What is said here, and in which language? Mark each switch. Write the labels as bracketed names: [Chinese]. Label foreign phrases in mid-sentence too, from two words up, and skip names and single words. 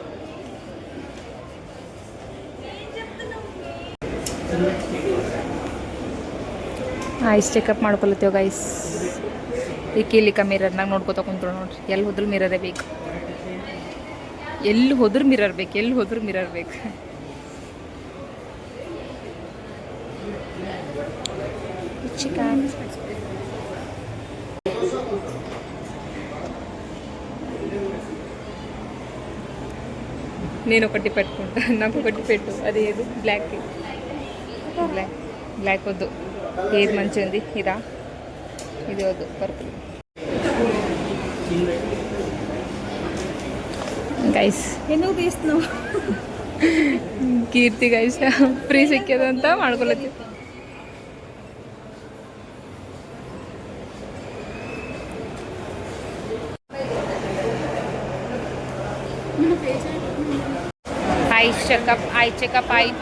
[English] eyes checkup [Kannada] ಮಾಡ್ಕೊಳತ್ತೇವೆ ಗೈಸ್. ಇಲ್ಲಿಕ ಮಿರರ್ನಾಗ ನೋಡ್ಕೊತ ಕುಂತ್ರು ನೋಡ್ರಿ. ಎಲ್ಲಿ ಹೋದ್ರೂ ಮಿರರೇ ಬೇಕು. ಎಲ್ಲಿ ಹೋದ್ರೂ ಮಿರರ್ ಬೇಕು. [Telugu] ಚಿಕನ್ నేను ఒకటి పెట్టుకుంటా. నాకు ఒకటి పెట్టు. అది ఏది బ్లాక్ వద్దు. ఏది మంచిగా ఉంది? ఇదా? ఇది వద్దు, పర్పుల్. [Kannada] ಗೈಸ್ [Telugu] ఎందుకు తీస్తున్నావు? [Kannada] ಕೀರ್ತಿ [English] guys free [Kannada] ಸಿಕ್ಕಿದಂತ ಮಾಡ್ಕೊಳತ್ತೀವಿ. [English] eye checkup [Kannada] ಆಯಿತು.